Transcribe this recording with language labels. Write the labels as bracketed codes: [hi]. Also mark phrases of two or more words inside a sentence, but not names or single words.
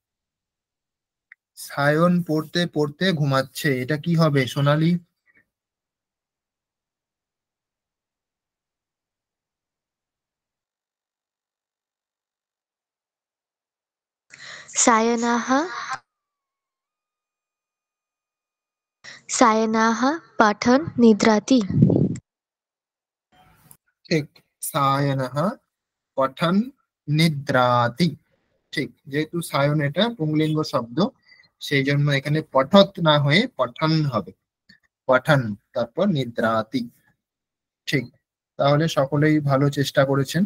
[bn] সায়ন পড়তে পড়তে ঘুমাচ্ছে, এটা কি হবে সোনালী? [sa] सायनाः सायनाः पठन् निद्राति। ঠিক, সায়নः পঠন নিদ্রাতি। [bn] ঠিক, যেহেতু সায়ন এটা পুংলিঙ্গ শব্দ, সেই জন্য এখানে পঠত না হয়ে পঠন হবে, পঠন তারপর নিদ্রাতি। ঠিক, তাহলে সকলেই ভালো চেষ্টা করেছেন।